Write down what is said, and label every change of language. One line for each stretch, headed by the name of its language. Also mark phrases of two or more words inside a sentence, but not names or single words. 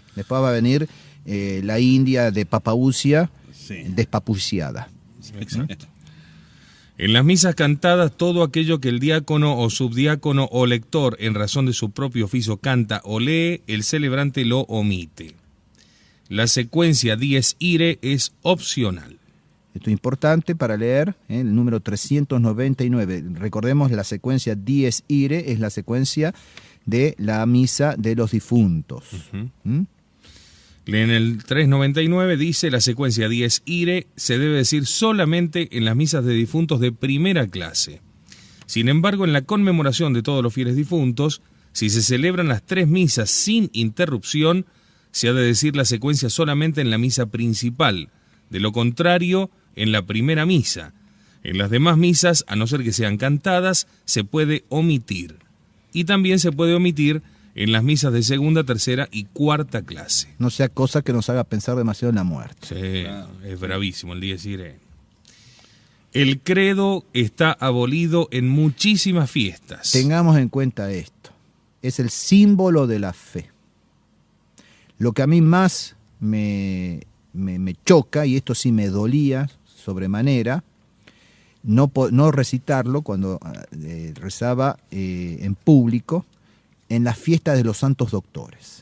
Spanish: Después va a venir la India de papausia, Sí. despapuciada. Exacto. En las misas cantadas, todo aquello que el diácono o subdiácono o lector en razón de su propio oficio canta o lee, el celebrante lo omite. La secuencia
Latin: dies irae
Spanish: es opcional. Esto es importante para leer el número 399. Recordemos, la secuencia
Latin: dies irae
Spanish: es la secuencia de la misa de los difuntos. ¿Mm? En el 399 dice, la secuencia
Latin: dies irae
Spanish: se debe decir solamente en las misas de difuntos de primera clase. Sin embargo, en la conmemoración de todos los fieles difuntos, si se celebran las 3 misas sin interrupción, se ha de decir la secuencia solamente en la misa principal. De lo contrario, en la primera misa. En las demás misas, a no ser que sean cantadas, se puede omitir. Y también se puede omitir en las misas de segunda, tercera y cuarta clase. No sea cosa que nos haga pensar demasiado en la muerte. Sí, es bravísimo el
Latin: dies irae.
Spanish: El credo está abolido en muchísimas fiestas. Tengamos en cuenta esto. Es el símbolo de la fe. Lo que a mí más me choca, y esto sí me dolía sobremanera, no recitarlo cuando rezaba en público en las fiestas de los santos doctores.